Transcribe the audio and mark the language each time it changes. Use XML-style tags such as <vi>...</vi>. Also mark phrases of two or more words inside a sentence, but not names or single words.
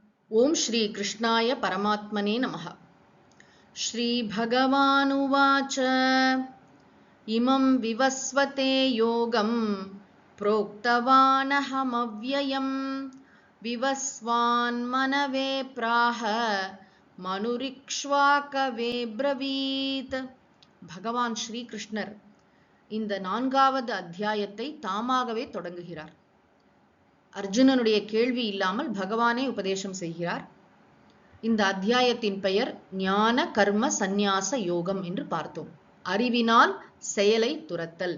<sa>ओम श्री कृष्णाय परमात्मने नमः। श्री भगवानुवाच इमं विवस्वते योगं प्रोक्तवानहमव्ययं विवस्वान्मनवे प्राह मनुरिक्ष्वाकवे ब्रवीत।</sa> <ta>भगवान श्री कृष्णர் இந்த நான்காவது அத்தியாயத்தை தாமாகவே தொடங்குகிறார். அர்ஜுனனுடைய கேள்வி இல்லாமல் பகவானே உபதேசம் செய்கிறார். இந்த அத்தியாயத்தின் பெயர் ஞான கர்ம சந்நியாச யோகம் என்று பார்த்தோம். அறிவினால் செயலை துரத்தல்.</ta>